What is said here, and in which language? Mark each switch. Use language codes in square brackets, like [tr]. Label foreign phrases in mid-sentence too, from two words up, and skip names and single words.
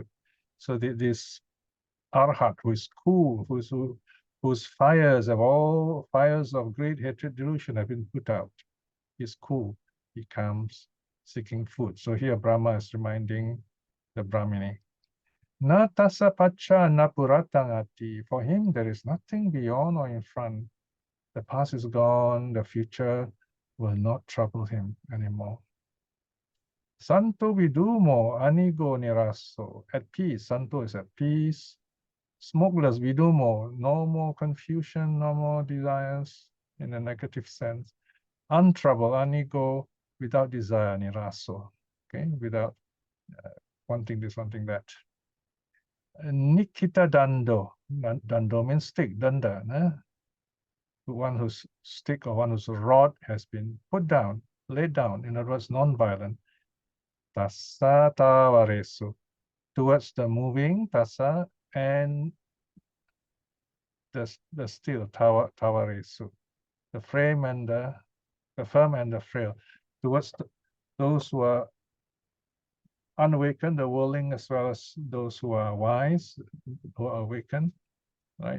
[en] So this arhat, who is cool, whose fires of great hatred, delusion have been put out, is cool. He comes seeking food. So here Brahma is reminding the brahminee. [pi] Na tassa pacha na puratangati. [en] For him, there is nothing beyond or in front. The past is gone, the future will not trouble him anymore. [pi] Santo vidumo anigo nirasso. [en] At peace. Santo is at peace. Smokeless vidumo. No more confusion, no more desires in a negative sense. Untroubled, anigo, without desire, nirasso. Okay, without wanting this, wanting that. [pi] Nikita dando. [en] Dando means stick, danda. One whose stick or one whose rod has been put down, laid down, in other words, non-violent. [pi] Tassa tavaresu, [en] towards the moving, tassa, and the still, tavaresu, the frame and the firm and the frail, towards those who are unawakened, the worldling, as well as those who are wise, who are awakened, right?